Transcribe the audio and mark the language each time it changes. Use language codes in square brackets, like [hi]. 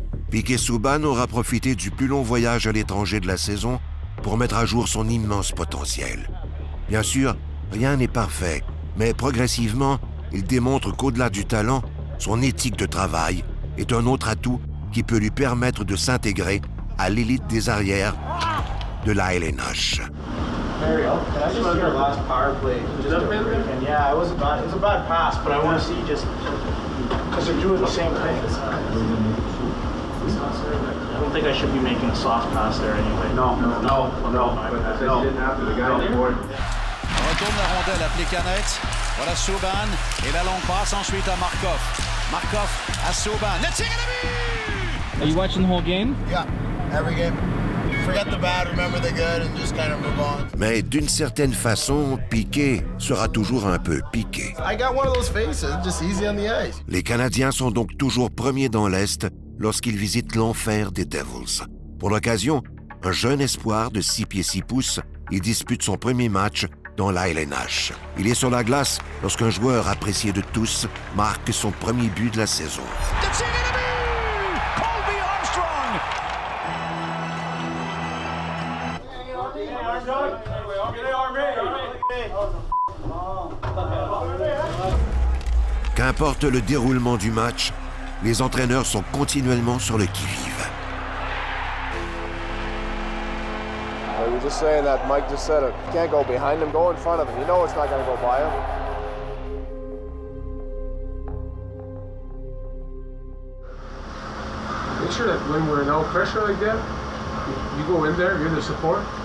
[fr] Piquet Souban aura profité du plus long voyage à l'étranger de la saison pour mettre à jour son immense potentiel. Bien sûr, rien n'est parfait, mais progressivement, il démontre qu'au-delà du talent, son éthique de travail est un autre atout qui peut lui permettre de s'intégrer à l'élite des arrières de la LNH. [en] There you go. Can I just see your last power play? Yeah, it was a bad pass, but I want to see just because they're doing the same thing. I don't think I should be making a soft pass there anyway. No. [fr] On retourne la rondelle à Plekanec. Voilà Souban et la longue passe ensuite à Markov. Markov à Souban. Le tir et le but! [en] Are you watching the whole game? Yeah, every game. Forget the bad, remember the good, and just kind of move on. [fr] Mais d'une certaine façon, Piquet sera toujours un peu piqué. [en] I got one of those faces, just easy on the ice. [fr] Les Canadiens sont donc toujours premiers dans l'Est lorsqu'ils visitent l'enfer des Devils. Pour l'occasion, un jeune espoir de 6 pieds 6 pouces, il dispute son premier match dans la LNH. Il est sur la glace lorsqu'un joueur apprécié de tous marque son premier but de la saison. Le tir et le but! Colby Armstrong! Qu'importe le déroulement du match, les entraîneurs sont continuellement sur le qui-vive. [en] We were just saying that Mike just said it. You can't go behind him, go in front of him. You know it's not going to go by him. Make sure that when we're in no pressure like that, you go in there, you're the support.